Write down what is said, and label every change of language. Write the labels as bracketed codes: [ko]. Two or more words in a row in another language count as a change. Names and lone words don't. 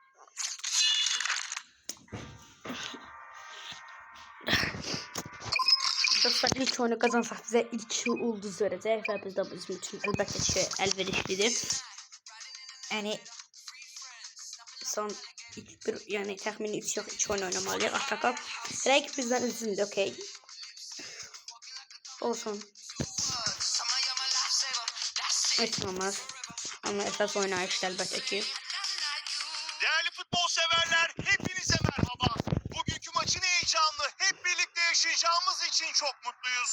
[az] Dostlar, ilk oyunu qazansaq bizə ilk ulduz verəcək və biz də bizim üçün əlbəttə ki, əlverişlidir. Yəni son yani təxmini 3 oyun oynamalıyıq. Atakal. Rəqib bizdən üzündür, okey. Olsun. [tr] Etmemez. Ama esas oynayışta elbette ki. Değerli futbol severler, hepinize merhaba. Bugünkü maçın heyecanlı, hep birlikte yaşayacağımız için çok mutluyuz.